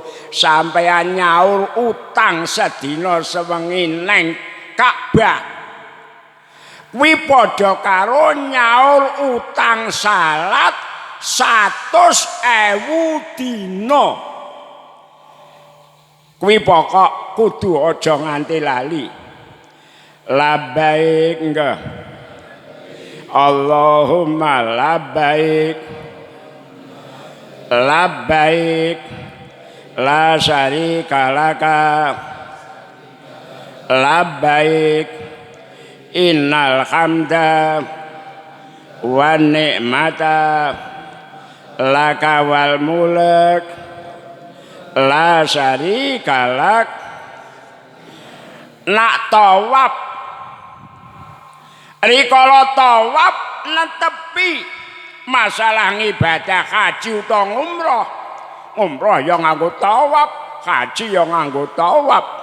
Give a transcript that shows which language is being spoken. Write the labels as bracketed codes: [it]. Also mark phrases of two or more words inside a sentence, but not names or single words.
[jv] Sampeyan nyaur utang sedina sewengi nang Ka'bah. Kuwi padha karo nyaur utang salat 100.000 dina. Kuwi pokok kudu aja nganti lali. [ar] Labbaik enggak. اللهم لبيك. لبيك لا شريك لك. لبيك إن الحمد والنعمة لك والملك لا شريك لك. [jv] Nak tawaf rikala tawaf netepi masalah ibadah haji utawa umrah. Umrah ya nganggo tawaf, haji ya nganggo tawaf.